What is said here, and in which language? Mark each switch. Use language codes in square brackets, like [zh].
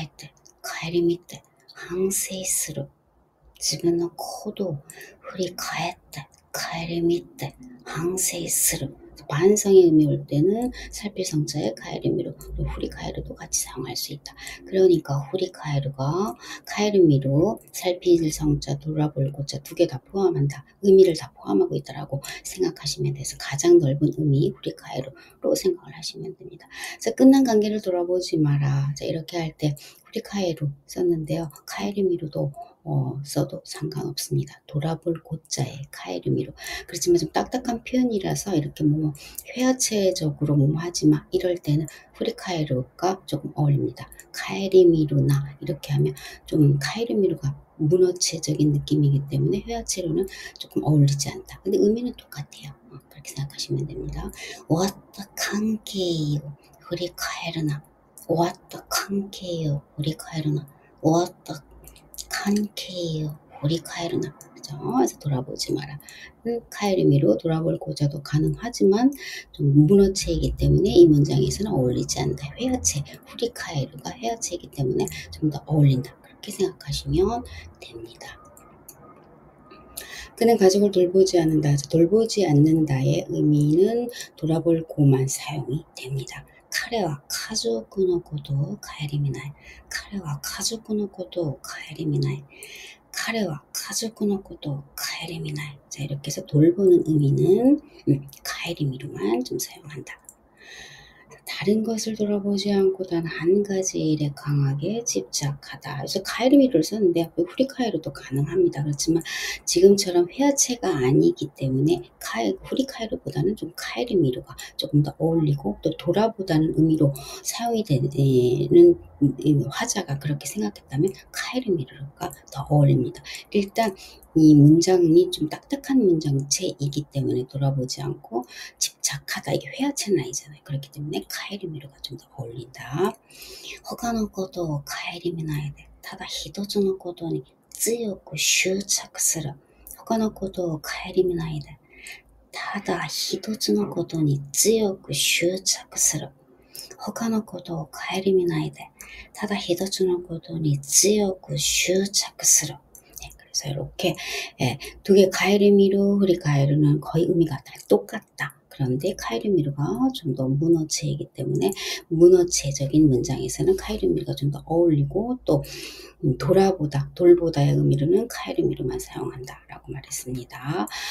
[ja] 自分の行動を振り返って顧みて反省する。自分の行動を振り返って顧みて反省する。自分の行動を振り返って顧みて反省する. [ko] 반성의 의미 올 때는 살필 성자의 카에르미루, 후리카에르도 같이 사용할 수 있다. 그러니까 후리카에르가 카에르미루, 살필 성자, 돌아볼 고자 두 개 다 포함한다. 의미를 다 포함하고 있다라고 생각하시면 돼서 가장 넓은 의미 후리카에르로 생각을 하시면 됩니다. 자, 끝난 관계를 돌아보지 마라. 자, 이렇게 할 때 후리카에르 썼는데요. 카에르미루도 써도 상관없습니다. 돌아볼 고자의 카에르미루. 그렇지만 좀 딱딱한 표현이라서 이렇게 회화체적으로 하지마 이럴 때는 후리카에르가 조금 어울립니다. 카에르미루나 이렇게 하면 좀 카에르미루가 문어체적인 느낌이기 때문에 회화체로는 조금 어울리지 않다. 근데 의미는 똑같아요. 그렇게 생각하시면 됩니다. [ja] 終わった関係を 振り返るな. 終わった関係を振り返るな.終わった関係を振り返るな. [ko] 그죠? 그래서 돌아보지 마라. 카에르미로 돌아볼고자도 가능하지만 좀 문어체이기 때문에 이 문장에서는 어울리지 않는다. 회화체, 후리카에르가 회화체이기 때문에 좀 더 어울린다. 그렇게 생각하시면 됩니다. 그는 가족을 돌보지 않는다. 돌보지 않는다의 의미는 돌아볼 고만 사용이 됩니다. [ja] 彼は家族のことを顧みない.彼は家族のことを顧みない. 彼は家族のことを顧みない. [ko] 자, 이렇게 해서 돌보는 의미는 가에리미로만 좀 사용한다. 다른 것을 돌아보지 않고 단 한 가지 일에 강하게 집착하다. 그래서 가에르미를 썼는데 후리카에르도 가능합니다. 그렇지만 지금처럼 회화체가 아니기 때문에 후리카에르보다는 좀 가에르미로가 조금 더 어울리고 또 돌아보다는 의미로 사용이 되는 화자가 그렇게 생각했다면 가에르미로가 더 어울립니다. 일단 이 문장이 좀 딱딱한 문장체이기 때문에 돌아보지 않고 집착하다. 이게 회화체는 아니잖아요. 그렇기 때문에 가에르미로가 좀 더 어울린다. [ja] 他のことを顧みないで ただ一つのことに強く執着する. 他のことを顧みないで ただ一つのことに強く執着する. 他のことを顧みないで ただ一つのことに強く執着する. [ko] 그래서 이렇게 두 개 가에르미루, 후리카에르는 거의 의미가 다 똑같다. 그런데 카에르미루가 좀 더 문어체이기 때문에 문어체적인 문장에서는 카에르미루가 좀 더 어울리고 또 돌보다의 의미로는 카에르미루만 사용한다라고 말했습니다.